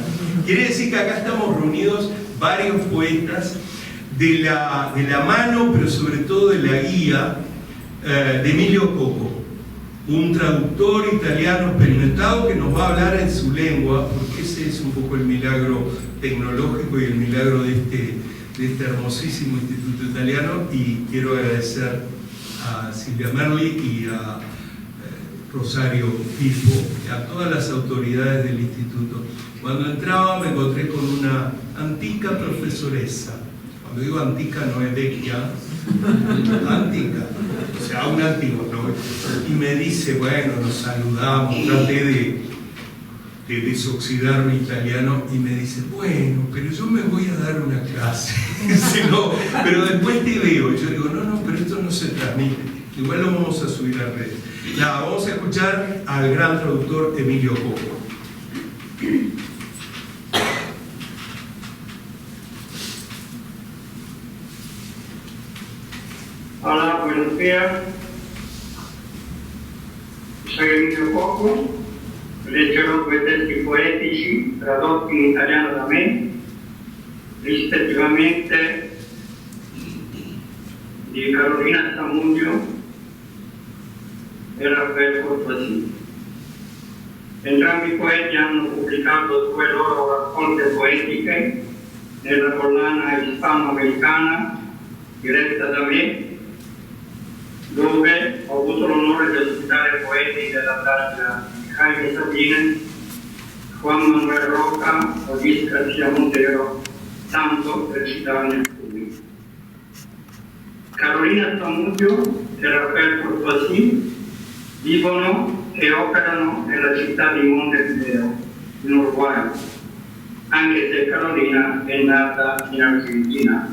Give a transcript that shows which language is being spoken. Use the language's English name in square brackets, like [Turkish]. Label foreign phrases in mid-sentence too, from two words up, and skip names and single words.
[Spanish] Quiere decir que acá estamos reunidos varios poetas de la mano, pero sobre todo de la guía de Emilio Coco, un traductor italiano experimentado que nos va a hablar en su lengua, porque ese es un poco el milagro tecnológico y el milagro de este hermosísimo instituto italiano. Y quiero agradecer a Silvia Merli y a Rosario Pipo y a todas las autoridades del instituto. Cuando entraba me encontré con una antica profesoresa. Cuando digo antica no es vecchia, antica, o sea, una antigua, ¿no? Y me dice, bueno, nos saludamos, traté de desoxidar mi italiano, y me dice, bueno, pero yo me voy a dar una clase. Dice, no, pero después te veo. Y yo digo, no, pero esto no se transmite, igual lo vamos a subir a redes. Nada, vamos a escuchar al gran traductor Emilio Coco. Hola, buenos días. Soy Emilio Coco. [Italian] Leggerò 2 testi poetici tradotti in italiano da me, rispettivamente di Carolina Stamundio e Raffaele Cortosini. Entrambi i poeti hanno pubblicato 2 loro raccolte poetiche nella collana ispanoamericana diretta da me, dove ho avuto l'onore di ospitare poeti della taglia di Jaime Sabines, Juan Manuel Roca o Luis García Montero, tanto per citarne alcuni. Carolina Stamundio e Raffaele Cortosini vivono e operano nella città di Montevideo, in Uruguay, anche se Carolina è nata in Argentina.